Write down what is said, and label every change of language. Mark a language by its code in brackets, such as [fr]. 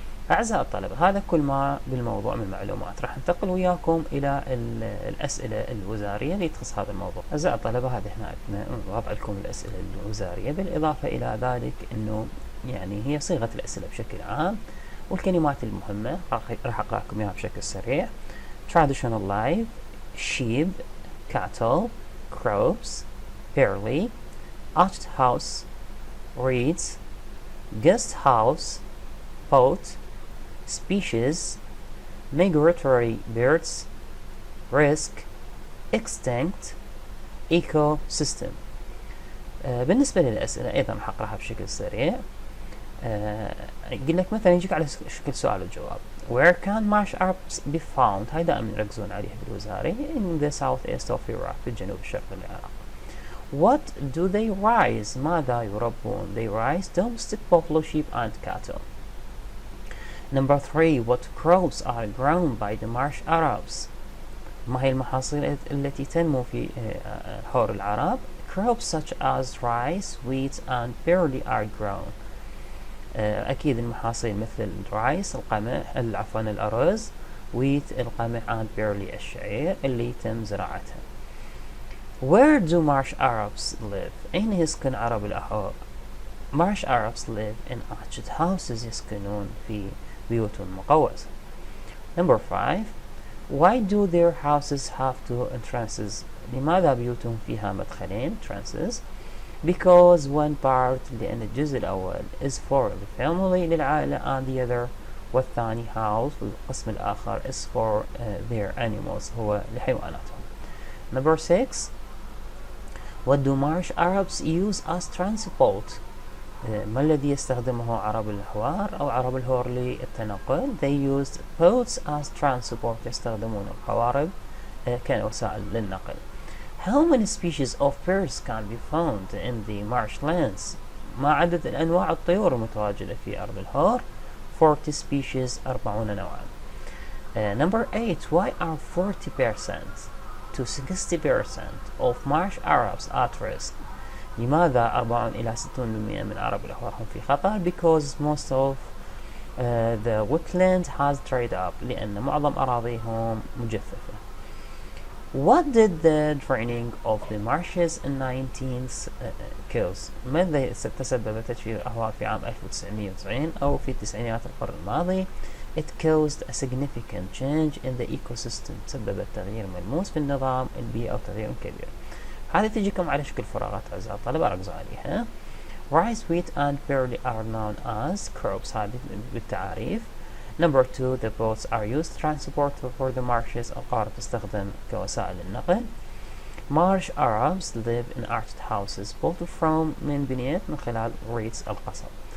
[ar] أعزائي الطلبة، هذا كل ما بالموضوع من معلومات. راح ننتقل وياكم إلى الأسئلة الوزارية اللي تخص هذا الموضوع. أعزائي الطلبة، هذه هنا وضع لكم الأسئلة الوزارية، بالإضافة إلى ذلك إنه يعني هي صيغة الأسئلة بشكل عام والكلمات المهمة راح أقرأ لكم إياها بشكل سريع. [en] traditional life, sheep, cattle, crops, barley, arched house, reeds, guest house, boat, species, migratory birds, risk, extinct, ecosystem. [ar] بالنسبة للأسئلة أيضا راح أقرأها بشكل سريع. يقول لك مثلا يجيك على شكل سؤال وجواب. [en] Where can marsh Arabs be found؟ [ar] هاي دائما يركزون عليها بالوزاري. [en] In the southeast of Iraq، [ar] في الجنوب الشرقي للعراق. [en] What do they raise؟ [ar] ماذا يربون؟ [en] They raise domestic buffalo, sheep and cattle. Number 3. What crops are grown by the marsh Arabs؟ [ar] ما هي المحاصيل التي تنمو في حور العرب؟ [en] Crops such as rice, wheat and barley are grown. [ar] أكيد المحاصيل مثل الرايس القمح، عفوا الأرز، wheat القمح [en] and barley [ar] الشعير اللي تم زراعتها. [en] Where do marsh Arabs live؟ [ar] أين يسكن عرب الأحوار؟ [en] Marsh Arabs live in arched houses، [ar] يسكنون في بيوت مقوسة. [en] Number 5. Why do their houses have two entrances؟ [ar] لماذا بيوتهم فيها مدخلين [en] entrances؟ Because one part، [ar] لأن الجزء الأول [en] is for the family [ar] للعائلة [en] and the other [ar] والثاني [en] house [ar] والقسم الآخر [en] is for their animals [ar] هو لحيواناتهم. [en] Number 6. What do marsh Arabs use as transport؟ [ar] ما الذي يستخدمه عرب الأهوار أو عرب الهور للتنقل؟ [en] They used boats as transport، [ar] يستخدمون القوارب كوسائل للنقل. [en] How many species of birds can be found in the marshlands؟ [ar] ما عدد الأنواع الطيور المتواجدة في أرض الهور؟ [en] 40 species، [ar] 40 نوعا. [en] Number 8. Why are 40% to 60% of marsh Arabs at risk؟ [ar] لماذا 40 إلى 60% من عرب الأهوار هم في خطر؟ [en] Because most of the wetland has dried up، [ar] لأن معظم أراضيهم مجففة. [en] What did the draining of the marshes in 19th cause؟ [ar] ماذا تسبب تجفيف الأهوار في عام 1990 أو في تسعينيات القرن الماضي؟ [en] It caused a significant change in the ecosystem، [ar] تسببت تغيير ملموس في النظام البيئي أو تغيير كبير. هذه تجيكم على شكل فراغات أعزائي الطلبة، ركزوا عليها. [en] Rice, wheat and barley are known as crops، [ar] هذه بالتعاريف. [en] Number 2. The boats are used transport for the marshes، [ar] القارب تستخدم كوسائل النقل. [en] Marsh Arabs live in arched houses built from [ar] من بنيت من خلال [en] reeds [ar] القصب.